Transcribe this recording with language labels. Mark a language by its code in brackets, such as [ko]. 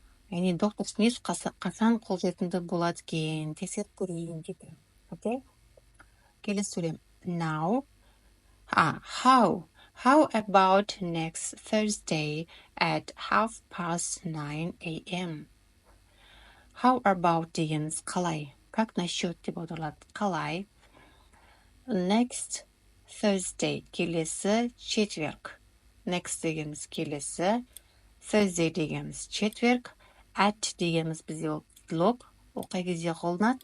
[kk] Яғни доктор Смит қашан қолжетімді болады екен, тексеріп көрейін дейді. Okay? Келесі сөйлем. Now. [en] How about next Thursday at 9:30 a.m.? [kk] How about дегеніміз қалай? [ru] Как насчет [kk] деп аударылады. Қалай? Next Thursday келесі четверг. Next дегеніміз келесі. Thursday дегеніміз четверг. At дегеніміз бізде ол предлог. Ол қай кезде қолданады?